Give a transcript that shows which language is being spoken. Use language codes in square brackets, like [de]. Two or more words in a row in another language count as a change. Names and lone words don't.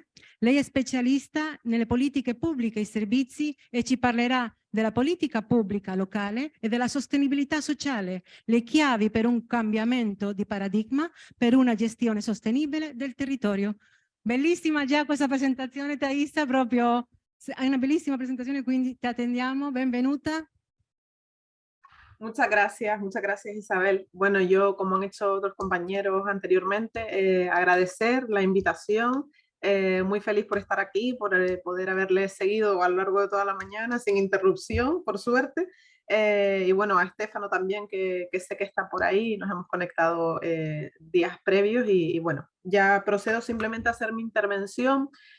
[it] Lei è specialista nelle politiche pubbliche e servizi e ci parlerà della politica pubblica locale e della sostenibilità sociale, le chiavi per un cambiamento di paradigma per una gestione sostenibile del territorio. Bellissima già questa presentazione, Thaisa, proprio hai una bellissima presentazione, quindi ti attendiamo, benvenuta. [es] Muchas gracias Isabel. Bueno, yo, como han hecho otros compañeros anteriormente, agradecer la invitación, muy feliz por estar aquí, por poder haberles seguido a lo largo de toda la mañana sin interrupción, por suerte. Y bueno, a Estefano también, que sé que está por ahí, nos hemos conectado días previos y bueno, ya procedo simplemente a hacer mi intervención.